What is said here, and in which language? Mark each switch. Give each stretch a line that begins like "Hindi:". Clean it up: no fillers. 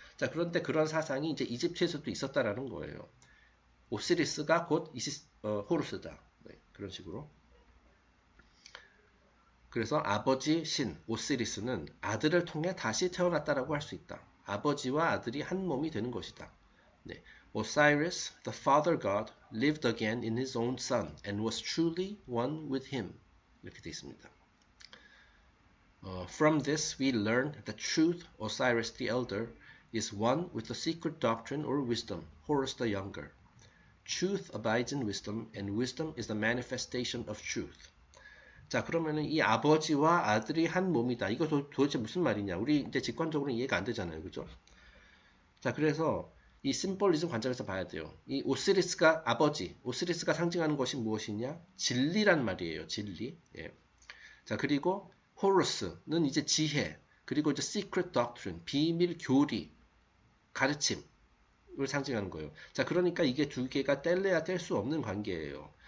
Korean: 자, 그런데 그런 사상이 이제 이집트에서도 있었다라는 거예요. 오시리스가 곧 호루스다. 네, 그런 식으로. 그래서 아버지 신 오시리스는 아들을 통해 다시 태어났다라고 할 수 있다. 아버지와 아들이 한 몸이 되는 것이다. 네.
English: Osiris, the father god, lived again in his own son and was truly one with him.
Korean: 이렇게 되어 있습니다.
English: From this we learn that truth, Osiris the elder, is one with the secret doctrine or wisdom, Horus the younger. Truth abides in wisdom, and wisdom is the manifestation of truth.
Korean: 자, 그러면은 이 아버지와 아들이 한 몸이다. 이거 도대체 무슨 말이냐? 우리 이제 직관적으로 이해가 안 되잖아요. 그죠? 자, 그래서 이 심볼리즘 관점에서 봐야 돼요. 이 오시리스가 아버지, 오시리스가 상징하는 것이 무엇이냐? 진리란 말이에요. 진리. 예. 자, 그리고 호루스는 이제 지혜, 그리고 이제 secret doctrine, 비밀 교리, 가르침을 상징하는 거예요. 자, 그러니까 이게 두 개가 뗄래야 뗄 수 없는 관계예요.